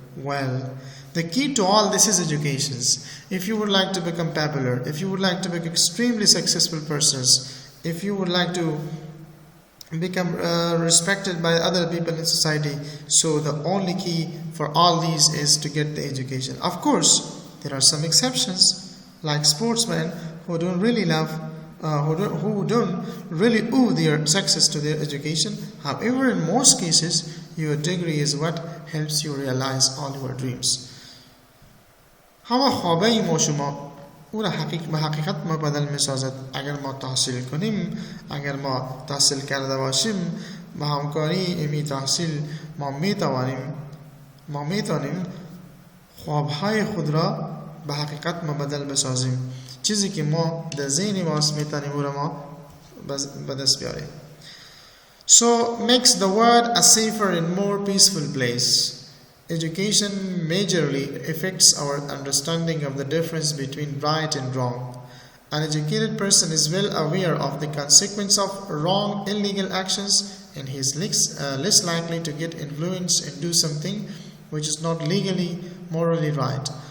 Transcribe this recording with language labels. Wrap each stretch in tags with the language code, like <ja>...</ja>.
<en>Well, the key to all this is education. If you would like to become popular, if you would like to become extremely successful persons, if you would like to become respected by other people in society, so the only key for all these is to get the education. Of course, there are some exceptions, like sportsmen who don't really who don't really owe their success to their education. However, in most cases, your degree is what helps you realize all your dreams.</en> <fa>همه خوابه ما شما او را به حقیقت ما بدل می سازد اگر ما تحصیل کنیم، اگر ما تحصیل کرده باشیم، با همکاری ایمی تحصیل ما می توانیم خوابهای خود را به حقیقت ما بدل بسازیم، چیزی که ما در ذهن ماست میتونیم او را ما به دست بیاریم.</fa> <en>So makes the world a safer and more peaceful place. Education majorly affects our understanding of the difference between right and wrong. An educated person is well aware of the consequence of wrong, illegal actions, and he is less likely to get influenced and do something which is not legally, morally right.</en>